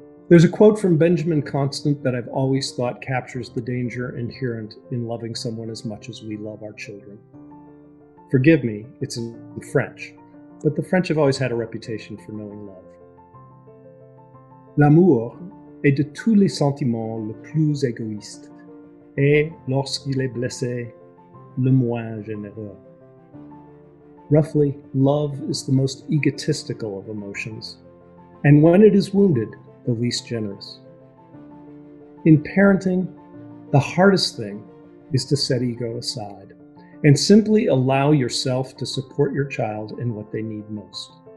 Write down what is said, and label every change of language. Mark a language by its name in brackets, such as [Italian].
[English] There's a quote from Benjamin Constant that I've always thought captures the danger inherent in loving someone as much as we love our children. Forgive me, it's in French, but the French have always had a reputation for knowing love. [French] L'amour est de tous les sentiments le plus égoïste, et lorsqu'il est blessé, le moins généreux. [English] Roughly, love is the most egotistical of emotions, and when it is wounded, the least generous. In parenting, the hardest thing is to set ego aside and simply allow yourself to support your child in what they need most.